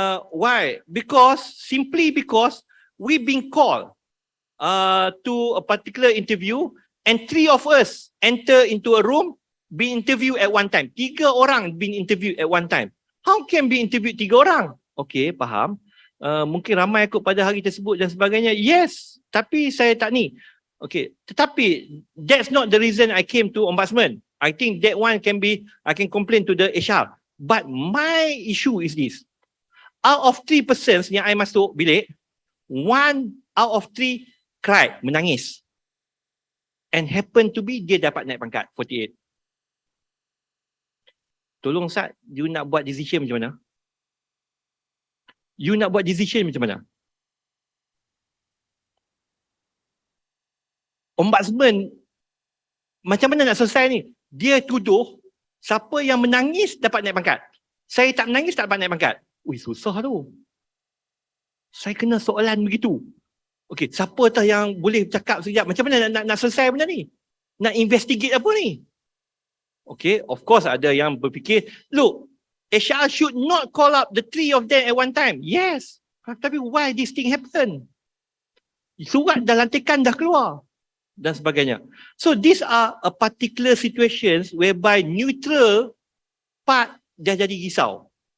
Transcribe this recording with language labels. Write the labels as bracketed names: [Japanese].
[English] Why? Simply because we've been called to a particular interview and 3 of us enter into a room, be interviewed at one time. 3 orang been interviewed at one time. How can be interviewed 3 orang? [Malay] Okay, faham. Mungkin ramai ikut pada hari tersebut dan sebagainya. Yes, tapi saya tak ni. [English] Okay, [Malay] tetapi [English] that's not the reason I came to ombudsman. I think that one can be, I can complain to the HR. But my issue is this. Out of 3 persons [Malay] yang [English] I masuk bilik, 1 out of 3 cried, [Malay] menangis. [English] And happen to be [Malay] dia dapat naik pangkat [English] 48. [Malay] Tolong Ustaz, you nak buat decision macam mana? You nak buat decision macam mana? Ombudsman macam mana nak selesai ni? Dia tuduh siapa yang menangis dapat naik pangkat. Saya tak menangis tak dapat naik pangkat. Ui, susah tu. Saya kena soalan begitu. Okey, siapa tah yang boleh cakap sekejap? Macam mana nak selesai benda ni? Nak investigate apa ni? [English] Okey, of course [Malay] ada yang berfikir, [English] look, HR should not call up the 3 of them at one time. [Malay] Yes. Tapi [English] why this thing happen? [Malay] Surat dah lantikan dah keluar. Dan sebagainya. [English] So these are a particular situations whereby neutral part [Malay] dah jadi risau.